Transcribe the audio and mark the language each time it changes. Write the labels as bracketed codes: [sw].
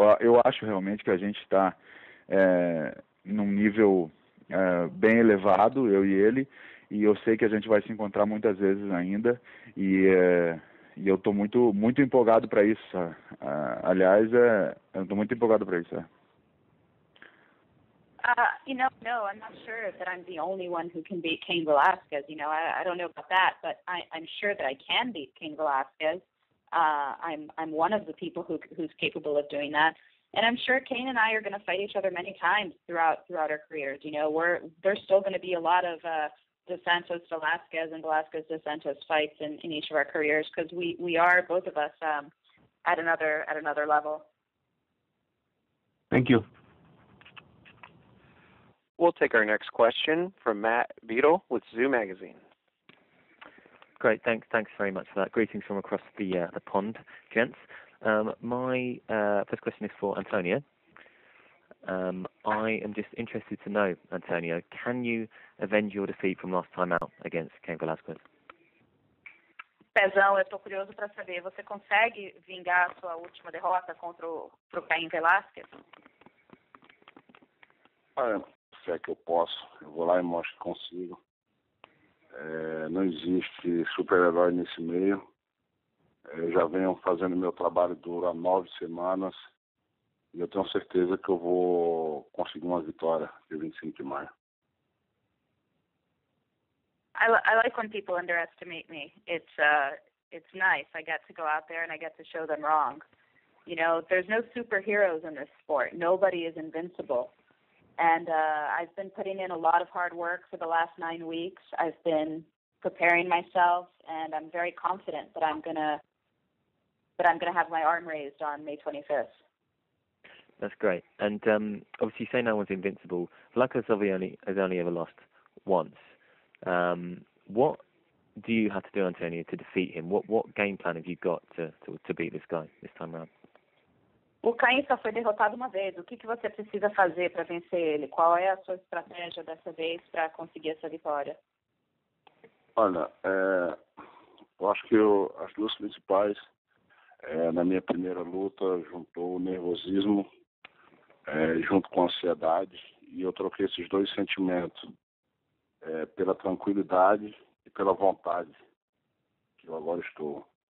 [pt] Eu acho realmente que a gente está num nível bem elevado, eu e ele, e eu sei que a gente vai se encontrar muitas vezes ainda, e eu estou muito empolgado para isso. Aliás, eu estou muito empolgado para isso. [en] No, I'm not sure that I'm the only one who can beat Cain Velasquez. I don't know about that, but I'm sure that I can beat Cain Velasquez. I'm one of the people who's capable of doing that. And I'm sure Cain and I are going to fight each other many times throughout our careers. There's still going to be a lot of Dos Santos Velasquez and Velasquez Dos Santos fights in each of our careers, because we are, both of us, at another level. Thank you. We'll take our next question from Matt Beadle with Zoo Magazine. Great, thanks very much for that. Greetings from across the pond, gents. My first question is for Antonio. I am just interested to know, Antonio, can you avenge your defeat from last time out against Cain Velasquez? [pt] Pezão, eu estou curioso para saber, você consegue vingar a sua última derrota contra o Cain Velasquez? Se é que eu posso, eu vou lá e mostro que consigo. Não existe super-herói nesse meio. Eu já venho fazendo meu trabalho duro há 9 semanas e eu tenho certeza que eu vou conseguir uma vitória dia 25 de maio. [en] I like when people underestimate me. It's nice. I get to go out there and I get to show them wrong. There's no superheroes in this sport. Nobody is invincible. And I've been putting in a lot of hard work for the last 9 weeks. I've been preparing myself, and I'm very confident that I'm gonna have my arm raised on May 25th. That's great. And obviously, you say no one's invincible. Velasquez has only ever lost once. What do you have to do, Antonio, to defeat him? What game plan have you got to beat this guy this time around? [pt] O Cain só foi derrotado uma vez. O que você precisa fazer para vencer ele? Qual é a sua estratégia dessa vez para conseguir essa vitória? Olha, eu acho que as duas principais, na minha primeira luta, juntou o nervosismo junto com a ansiedade, e eu troquei esses dois sentimentos pela tranquilidade e pela vontade que eu agora estou.